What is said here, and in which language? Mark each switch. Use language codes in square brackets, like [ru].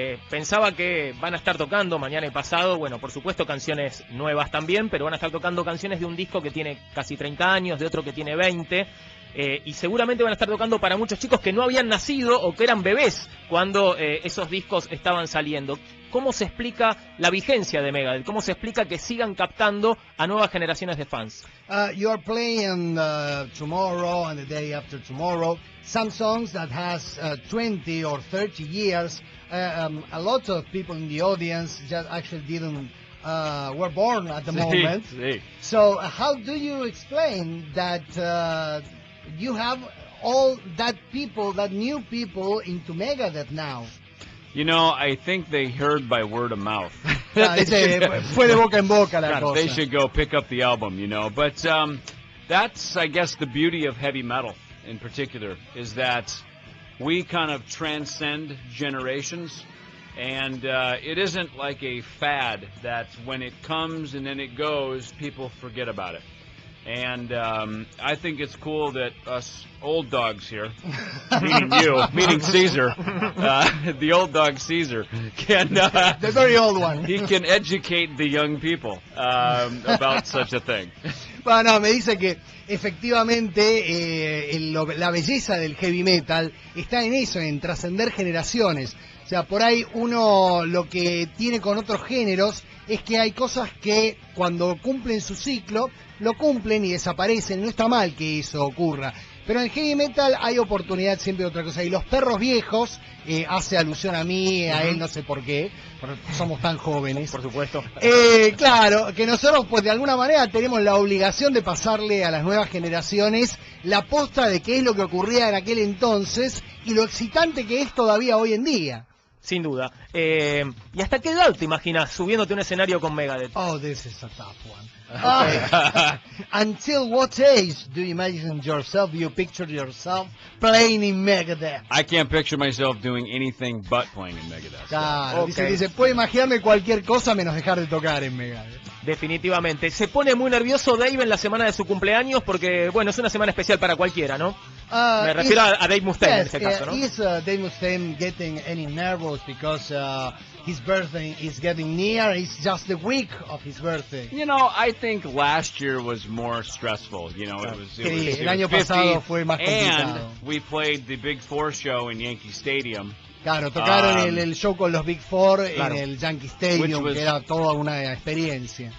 [es] Pensaba que van a estar tocando mañana y pasado, bueno, por supuesto canciones nuevas también, pero van a estar tocando canciones de un disco que tiene casi 30 años, de otro que tiene 20, y seguramente van a estar tocando para muchos chicos que no habían nacido o que eran bebés cuando esos discos estaban saliendo. ¿Cómo se explica la vigencia de Megadeth? ¿Cómo se explica que sigan captando a nuevas generaciones de fans? [en] You are playing tomorrow and the day after tomorrow some songs that has 20 or 30 years. A lot of people in the audience just actually didn't were born at the moment. [es] Sí. [en] So how do you explain that you have all that new people into Megadeth now? You know, I think they heard by word of mouth. [es] Fue de boca en boca la cosa. [en] They should go pick up the album, you know. But that's, I guess, the beauty of heavy metal in particular, is that we kind of transcend generations. And it isn't like a fad that when it comes and then it goes, people forget about it. And I think it's cool that us old dogs here, meaning you, meaning Cesar, the old dog Cesar, can... the very old one. He can educate the young people about such a thing. [es] Bueno, me dice que efectivamente la belleza del heavy metal está en eso, en trascender generaciones. O sea, por ahí uno lo que tiene con otros géneros es que hay cosas que cuando cumplen su ciclo, lo cumplen y desaparecen. No está mal que eso ocurra. Pero en heavy metal hay oportunidad siempre de otra cosa. Y los perros viejos, hace alusión a mí, a él, no sé por qué, porque somos tan jóvenes. Por supuesto. Claro, que nosotros pues de alguna manera tenemos la obligación de pasarle a las nuevas generaciones la posta de qué es lo que ocurría en aquel entonces y lo excitante que es todavía hoy en día. Sin duda. ¿Y hasta qué edad te imaginas subiéndote a un escenario con Megadeth? [en] Oh, this is a tough one. Until what age do you imagine yourself, you picture yourself playing in Megadeth? I can't picture myself doing anything but playing in Megadeth. [es] Claro, [en] Okay. [es] dice, puedo imaginarme cualquier cosa menos dejar de tocar en Megadeth. Definitivamente. Se pone muy nervioso Dave en la semana de su cumpleaños porque, bueno, es una semana especial para cualquiera, ¿no? Me refiero a Dave Mustaine en este caso, ¿no? [en] Is Dave Mustaine getting any nervous because his birthday is getting near? It's just the week of his birthday. You know, I think last year was more stressful. You know, it was [es] el año pasado fue más complicado. [en] and we played the Big Four show in Yankee Stadium. [es] Claro, tocaron el show con los Big Four claro. en el Yankee Stadium, que era toda una experiencia.